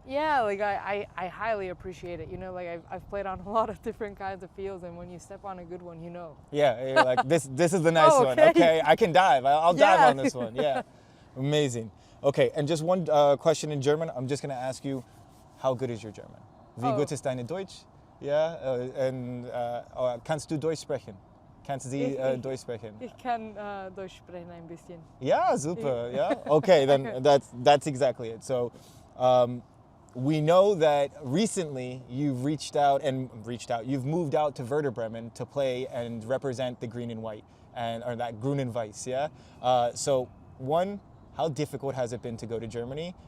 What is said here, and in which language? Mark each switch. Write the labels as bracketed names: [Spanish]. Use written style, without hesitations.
[English] Yeah, like I highly appreciate it. Like I've played on a lot of different kinds of fields, and when you step on a good one, Yeah, you're like, this is the nice one. Okay, I can dive. I'll dive on this one. Yeah, amazing. Okay, and just one question in German. I'm just gonna ask you, how good is your German? [German] Wie gut ist deine Deutsch? Ja, und kannst du Deutsch sprechen? Kannst Sie Deutsch sprechen? Ich kann Deutsch sprechen ein bisschen. [English] Yeah, super. Yeah. Okay, then that's exactly it. So, we know that recently you've you've moved out to Werder Bremen to play and represent the green and white, or that [German] Grün und Weiß. [English] Yeah. So one, how difficult has it been to go to Germany?